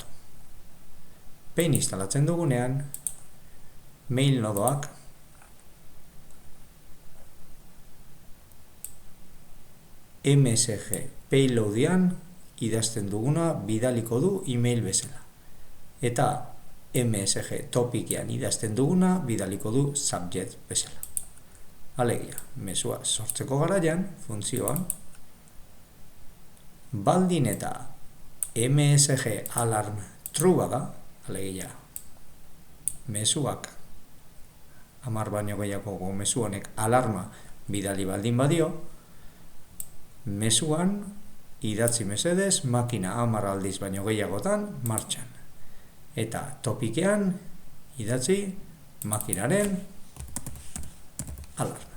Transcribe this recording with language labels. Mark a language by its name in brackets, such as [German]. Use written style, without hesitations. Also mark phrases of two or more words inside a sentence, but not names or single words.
[Basque] Behin instalatzen dugunean, mail nodoak msg payloadian idazten duguna bidaliko du email bezala. Eta msg topikean idazten duguna bidaliko du subject bezala. Alegia, mezua sortzeko garaian, funtzioan, baldin eta msg alarm true bada, alegia, mezuak 10 baino gehiago mezu honek alarma bidali baldin badio, mezuan idatzi mesedez makina 10 aldiz baino gehiagotan martxan. Eta topikean idatzi makinaren alarma.